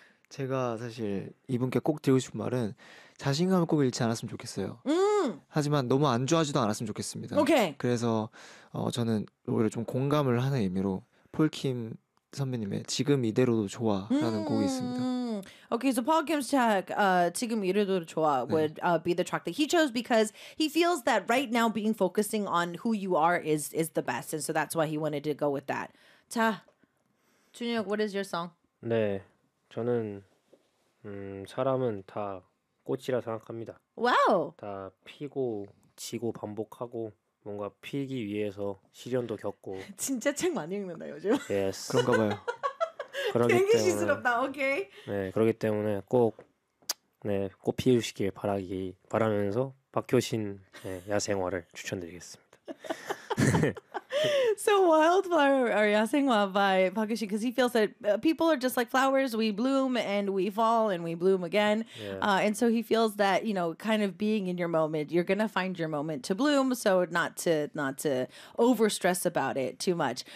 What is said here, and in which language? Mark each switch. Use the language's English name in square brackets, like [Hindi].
[Korean] 제가 사실 이분께 꼭 드리고 싶은 말은 자신감을 꼭 잃지 않았으면 좋겠어요. 하지만 너무 안 좋아지도 않았으면 좋겠습니다. [English] Okay. [Korean] 그래서 저는 오히려 좀 공감을 하는 의미로 폴킴 선배님의 지금 이대로도 좋아라는 곡이 있습니다. [English] Okay, so Paul Kim's track, [Korean] 지금 이래도 좋아, 네. [English] would be the track that he chose because he feels that right now being focusing on who you are is the best, and so that's why he wanted to go with that. 자, 준혁, what is your song? [Korean] 네, 저는 사람은 다 꽃이라 생각합니다. 와우. 다 피고 지고 반복하고 뭔가 피기 위해서 시련도 겪고. 진짜 책 많이 읽는다 요즘. [English] Yes. [Korean] 그런가 봐요. 그러기 때문에. 되게 시스럽다. 오케이. 네, 그러기 때문에 꼭 네, 꽃 피우시길 바라면서 박효신 네, 야생화를 추천드리겠습니다. [English] So Wildflower or 야생화 by Park Hyo-shin, because he feels that people are just like flowers. We bloom and we fall and we bloom again. Yeah. And so he feels that, you know, kind of being in your moment, you're going to find your moment to bloom. So not to overstress about it too much.